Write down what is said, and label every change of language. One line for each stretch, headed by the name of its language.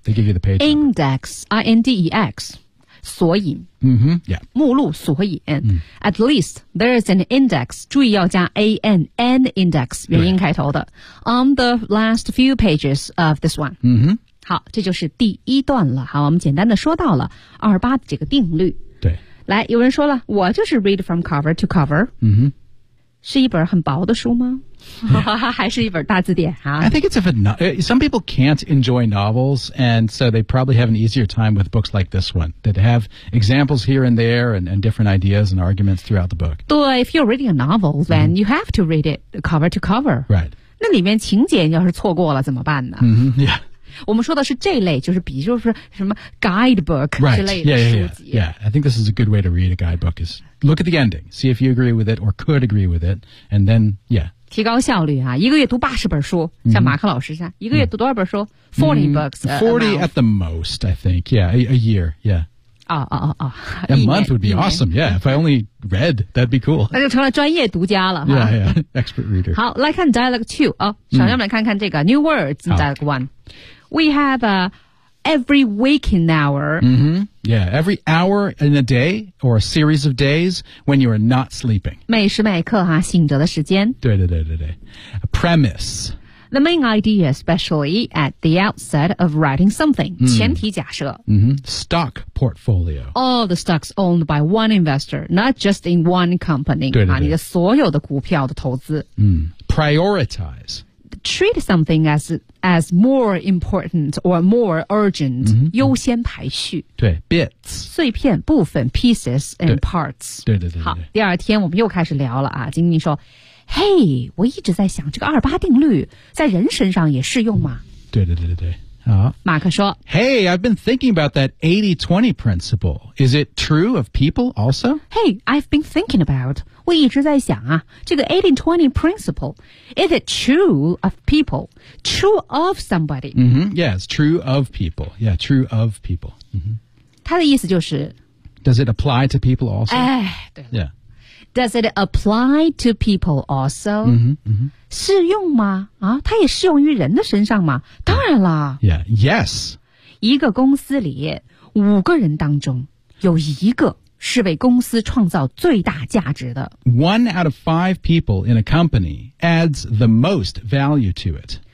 English: They give you the page. Index, I-N-D-E-X.
Chinese: 索引。目录索引。
English: At least, there is an index.
Chinese: 注意要加
English: A-N, N index,
Chinese: 元音开头的。
English: On the last few pages of this one.
Chinese: 好，这就是第一段了。好，我们简单的说到了二八的这个定律。对。来，有人说了，我就是
English: read from cover to cover.
Chinese: 是一本很薄的书吗？
English: Yeah.
Chinese: 还是一本大字典啊？
English: I think it's a some people can't enjoy novels, and so they probably have an easier time with books like this one that have examples here and there and different ideas and arguments throughout the book. 对， if you're reading a novel, then you have to read it cover to cover. Right.
Chinese: 那里面情节要是错过了怎么办呢？
English: Yeah.
Chinese: 我们说的是这类，就是比就是什么 guidebook 之类的书籍。
English: Right. Yeah. I think this is a good way to read a guidebook is look at the ending, see if you agree with it or could agree with it, and then, yeah.
Chinese: 提高效率啊，一个月读80本书，像马克老师这样，一个月读多少本书？
English: 40 books. 40 at the most, I think. Yeah, a year, yeah. 哦哦哦哦 ，A month would be awesome. Yeah, if I only read, that'd be cool.
Chinese: 那就成了专业读家了。
English: Yeah, yeah, expert reader.
Chinese: 好，来看 dialogue two 啊，小样本看看这个
English: new words dialogue one. We have a every waking hour. Yeah, every hour in a day or a series of days when you are not sleeping.
Chinese: 每时每刻哈，醒着的时间。
English: 对对对对对 ，a premise. The main idea, especially at the outset of writing something.
Chinese: 前提假设。
English: Stock portfolio. All the stocks owned by one investor, not just in one company.
Chinese: 对对对。你的所有的股票的投资。
English: Prioritize. Treat something as more important or more urgent.
Chinese: 优先排序。
English: 对 ,bits.
Chinese: 碎片部分
English: pieces and parts.
Chinese: 对对对。好，第二天我们又开始聊了啊，经理说嘿、hey, 我一直在想这个二八定律在人身上也适用吗对对对对对。马克说
English: Hey, I've been thinking about that 80-20 principle. Is it true of people also? Hey, I've been thinking about,
Chinese: 我一直在想啊
English: 这个 80-20 principle. Is it true of people? True of somebody?、 Yeah, it's true of people. Yeah, true of people.、
Chinese: 他的意思就是
English: Does it apply to people also?
Chinese: 哎对了。
English: Yeah. Does it apply to people also?
Chinese: 适用吗？啊，它也适用于人的身上吗？当然了。
English: Yeah, yes.
Chinese: 一个公司里五个人当中有一个是为公司创造最大价值的。
English: One out of five people in a company adds the most value to it.